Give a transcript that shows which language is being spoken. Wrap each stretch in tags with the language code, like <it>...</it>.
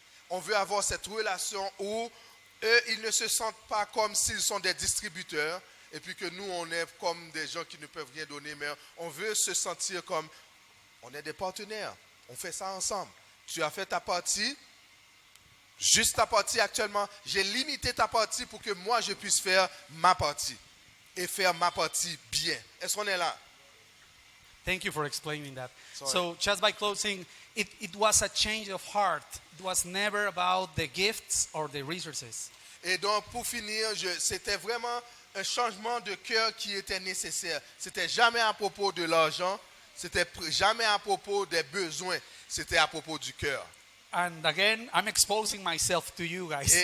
<fr>On veut avoir cette relation où eux, ils ne se sentent pas comme s'ils sont des distributeurs et puis que nous, on est comme des gens qui ne peuvent rien donner, mais on veut se sentir comme On est des partenaires. On fait ça ensemble. Tu as fait ta partie. Juste ta partie actuellement. J'ai limité ta partie pour que moi, je puisse faire ma partie. Et faire ma partie bien. Est-ce qu'on est là?</fr> <en>Thank you for explaining that. Sorry. So, just by closing, it was a change of heart. It was never about the gifts or the resources.</en> <fr>Et donc, pour finir, c'était vraiment un changement de cœur qui était nécessaire. C'était jamais à propos de l'argent. C'était jamais à propos des besoins. C'était à propos du cœur.</fr> <en>And again, I'm exposing myself to you guys.</en>